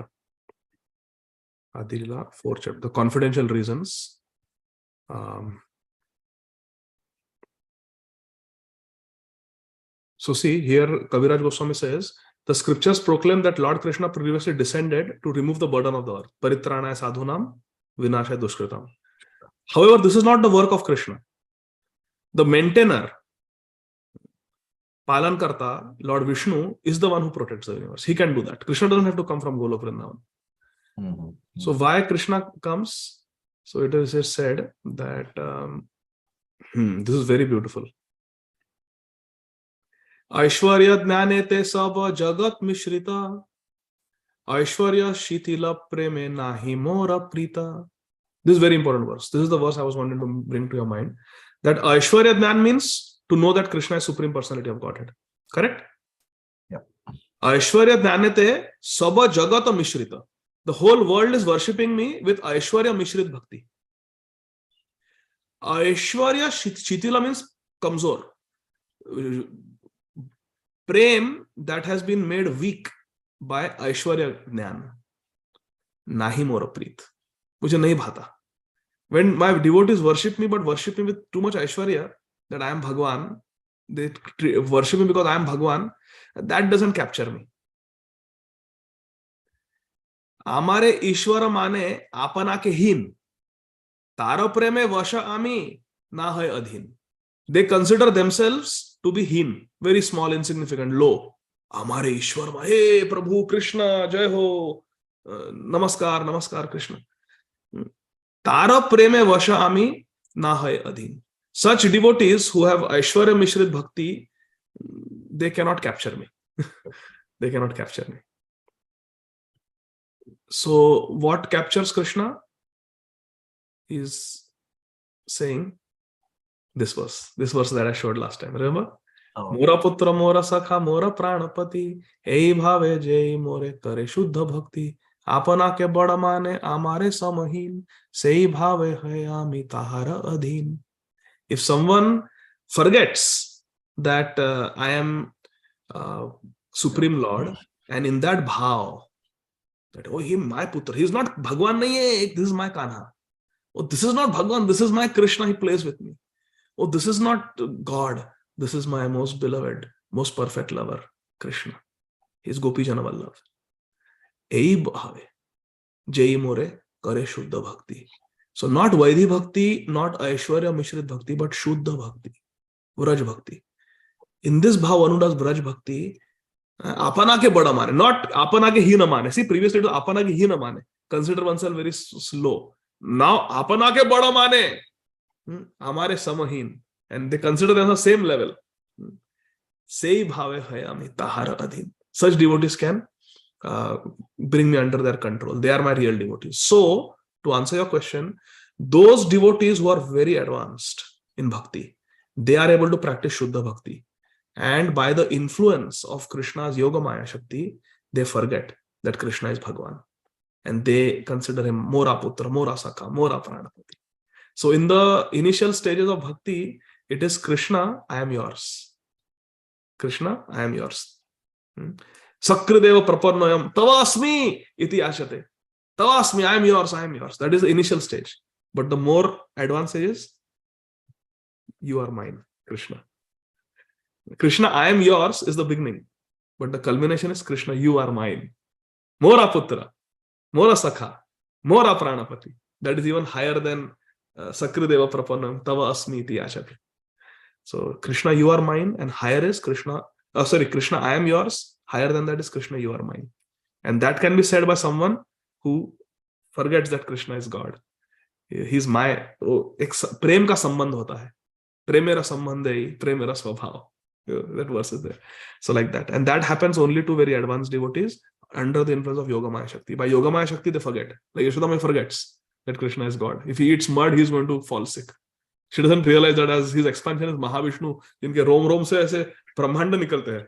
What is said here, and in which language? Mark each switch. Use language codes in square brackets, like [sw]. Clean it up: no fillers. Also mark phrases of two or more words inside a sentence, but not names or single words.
[en] Ādi Lila, 4th chapter. The confidential reasons. So see, here Kaviraj Goswami says, the scriptures proclaim that Lord Krishna previously descended to remove the burden of the earth. [sa] परित्राणाय साधूनां, विनाशाय दुष्कृताम्. [en] However, this is not the work of Krishna. The maintainer, Palankarta, Lord Vishnu, is the one who protects the universe. He can do that. Krishna doesn't have to come from Golok Vrindavan. So why Krishna comes? So it is said that this is very beautiful. [bn] ঐশ্বর্য জ্ঞানেতে সব জগৎ মিশ্রিত, ঐশ্বর্য শিথিল প্রেমে নাহি মোর প্রীত. [en] This is very important verse. This is the verse I was wanting to bring to your mind. That Aishwarya jnan means to know that Krishna is Supreme Personality of Godhead. Correct? Yeah. [bn] ঐশ্বর্য জ্ঞানেতে সব জগত মিশ্রিত. [en] The whole world is worshipping me with Aishwarya Mishrit Bhakti. Aishwarya Shitila means kamzor. Prem that has been made weak by Aishwarya Jnana. [bn] নাহি মোর প্রীত. [hi] मुझे नहीं भाता. [en] When my devotees worship me, but worship me with too much Aishwarya, that I am Bhagwan, they worship me because I am Bhagwan, that doesn't capture me. [bn] আমারে ঈশ্বর মানে আপনা কে হীন তারো প্রেমে বশ আমি না হই অধীন. [en] They consider themselves to be हीन, very small, insignificant, low. [bn] আমারে ঈশ্বর মা, [hi] हे प्रभु कृष्ण जय हो, नमस्कार नमस्कार कृष्ण. [bn] তারো প্রেমে বশ আমি না হই অধীন. [en] Such devotees who have Aishwarya Mishrit Bhakti, they cannot capture me. They cannot capture me. So what captures Krishna is saying this verse that I showed last time. Remember? [bn] মোর পুত্র মোর সখা মোর প্রাণপতি, এই ভাবে যেই মোরে করে শুদ্ধ ভক্তি, আপনা কে বড় মানে আমারে সমহীন, সেই ভাবে হই আমি তাহার অধীন. [en] If someone forgets that I am Supreme Lord, and in that bhav, that oh, he my putra, he is not [hi] भगवान नहीं है, [en] this is my Kanha. Oh, this is not Bhagwan, this is my Krishna, he plays with me. Oh, this is not God, this is my most beloved, most perfect lover, Krishna. He is Gopi Jana Vallabh. [bn] এই ভাবে যেই মোরে করে শুদ্ধ ভক্তি. [en] So not Vaidhi Bhakti, not Aishwarya Mishrit Bhakti, but Shuddha Bhakti, Vraj Bhakti. In this bhav Anu does Vraj Bhakti, [bn] আপনা কে বড় মানে, [en] not [bn] আপনা কে হীন মানে. [en] See, previously it was [bn] আপনা কে হীন মানে. [en] Consider oneself very slow. [bn] Now আপনা কে বড় মানে, আমারে সমহীন, [en] and they consider them on the same level. [bn] সেই ভাবে হই আমি তাহার অধীন. [en] Such devotees can bring me under their control. They are my real devotees. So, to answer your question, those devotees who are very advanced in bhakti, they are able to practice Shuddha Bhakti. And by the influence of Krishna's Yogamaya Shakti, they forget that Krishna is Bhagwan. And they consider him [bn] মোর পুত্র, মোর সখা, মোর প্রাণপতি. [en] So in the initial stages of bhakti, it is Krishna, I am yours. Krishna, I am yours. [sa] सकृदेव प्रपन्नोयं तवास्मि इति आशते. Tavasmi, [en] I am yours, I am yours. That is the initial stage. But the more advanced stage is, you are mine, Krishna. Krishna, I am yours is the beginning. But the culmination is Krishna, you are mine. [bn] মোর পুত্র, মোর সখা, মোর প্রাণপতি. [en] That is even higher than [sa] सकृदेव प्रपन्नम्, तव अस्मि इति आशते. [en] So Krishna, you are mine, and higher is Krishna. Krishna, I am yours. Higher than that is Krishna, you are mine. And that can be said by someone who forgets that Krishna is God. He's my [hi] प्रेम का संबंध होता है. प्रेम मेरा संबंध है, प्रेम मेरा स्वभाव. [en] That verse is there. So like that. And that happens only to very advanced devotees under the influence of Yogamaya Shakti. By Yogamaya Shakti, they forget. Like Yashodama forgets that Krishna is God. If he eats mud, he's going to fall sick. She doesn't realize that as his expansion is Mahavishnu, [hi] जिनके रोम से ऐसे ब्रह्मांड निकलते हैं.